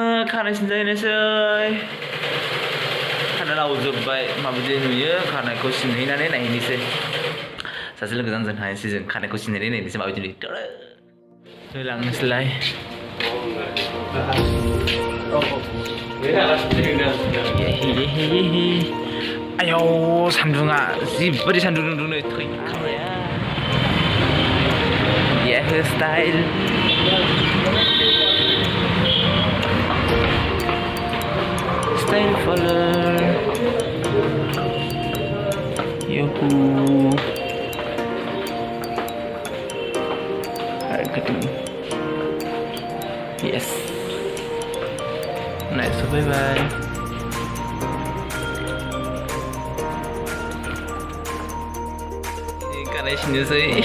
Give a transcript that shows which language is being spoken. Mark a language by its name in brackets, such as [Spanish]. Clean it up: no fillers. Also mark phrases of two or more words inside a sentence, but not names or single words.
[Bodo] खानाय सिनजाहैनोसै खानाय लावजोब्बाय माबायदि नुयो खानायखौ सिनहैनानै नायहैनोसै सासे लोगोजों जों थांनोसै जों खानायखौ सिनहैनानै नायनोसै माबायदि नुयो लांनोसैलाय आयौ सान्दुङा जिबायदि सान्दुं दुंदों नै थैखानाया [English] hair style style follower yuhu yes nice bye bye [Bodo] खानाय सिननोसै